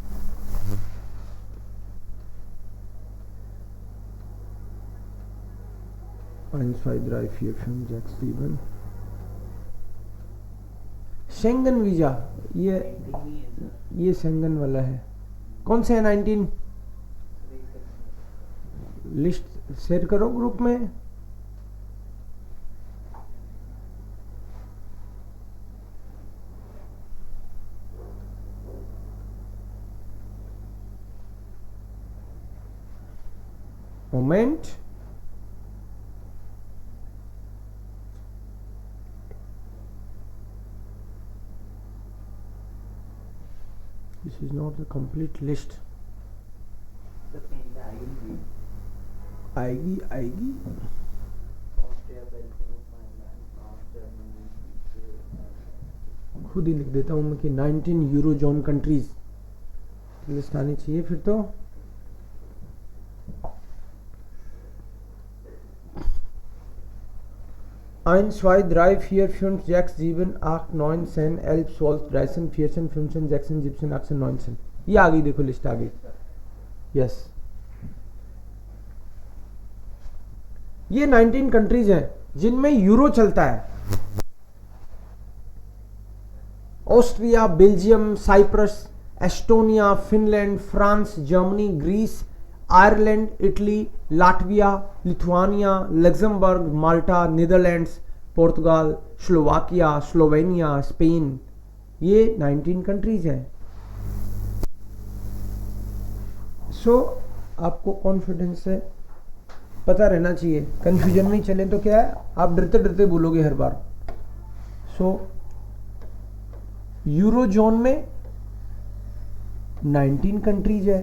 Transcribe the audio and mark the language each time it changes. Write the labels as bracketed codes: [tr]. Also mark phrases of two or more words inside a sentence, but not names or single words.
[hi] शेंगन वीजा, ये शेंगन वाला है। कौन से है 19? लिस्ट शेयर करो ग्रुप में। मोमेंट, [en] this is not the complete list. [hi] आएगी खुद ही लिख देता हूँ मैं कि 19 [en] euro zone countries list [hi] आनी चाहिए फिर तो। [de] Ein, zwei, drei, vier, fünf, sechs, sieben, acht, neun, 10, 11, 12, 13, 14, 15, 16, 17, 18, 19। [hi] ये आ गई, देखो लिस्ट आ गई। यस, ये 19 कंट्रीज हैं जिनमें यूरो चलता है। ऑस्ट्रिया, बेल्जियम, साइप्रस, एस्टोनिया, फिनलैंड, फ्रांस, जर्मनी, ग्रीस, आयरलैंड, इटली, लाटविया, लिथुआनिया, लग्जमबर्ग, माल्टा, नीदरलैंड्स, पोर्तुगाल, स्लोवाकिया, स्लोवेनिया, स्पेन, ये 19 कंट्रीज हैं। सो आपको कॉन्फिडेंस से पता रहना चाहिए, कंफ्यूजन नहीं चले तो क्या है, आप डरते डरते बोलोगे हर बार। सो [en] euro zone [hi] में 19 कंट्रीज है।